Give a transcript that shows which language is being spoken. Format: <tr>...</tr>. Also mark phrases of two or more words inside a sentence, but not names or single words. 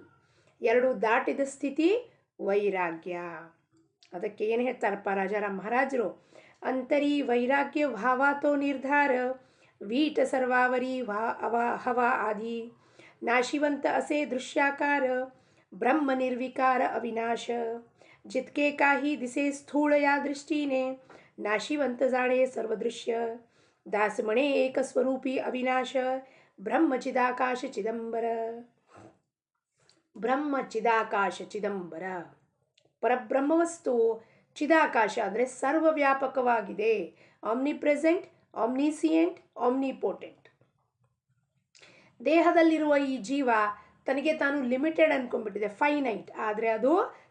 <kn>ಎರಡೂ ದಾಟಿದ ಸ್ಥಿತಿ ವೈರಾಗ್ಯ. ಅದಕ್ಕೆ ಏನು ಹೇಳ್ತಾರಪ್ಪ ರಾಜಾರಾಮ್ ಮಹಾರಾಜರು?</kn> <mr>अंतरी वैराग्य भावातो निर्धार, वीट सर्वावरी हवा आदि, नाशिवंत असे दृश्याकार, ब्रह्म निर्विकार अविनाश, जितके काही दिसे स्थूळ या दृष्टीने, नाशिवंत जाणे सर्वदृश्य, दास म्हणे एक स्वरूपी अविनाश, ब्रह्मचिदाकाश चिदंबर.</mr> <kn>ಬ್ರಹ್ಮಚಿದಾಕಾಶ ಚಿದಂಬರ, ಪರಬ್ರಹ್ಮವಸ್ತು ಚಿದಾಕಾಶ ಅಂದರೆ ಸರ್ವವ್ಯಾಪಕವಾಗಿದೆ.</kn> <en>Omnipresent, omniscient, omnipotent.</en> <kn>ದೇಹದಲ್ಲಿರುವ ಈ ಜೀವ ತನಗೆ ತಾನು ಲಿಮಿಟೆಡ್ ಅಂದ್ಕೊಂಡ್ಬಿಟ್ಟಿದೆ, ಫೈನೈಟ್.</kn>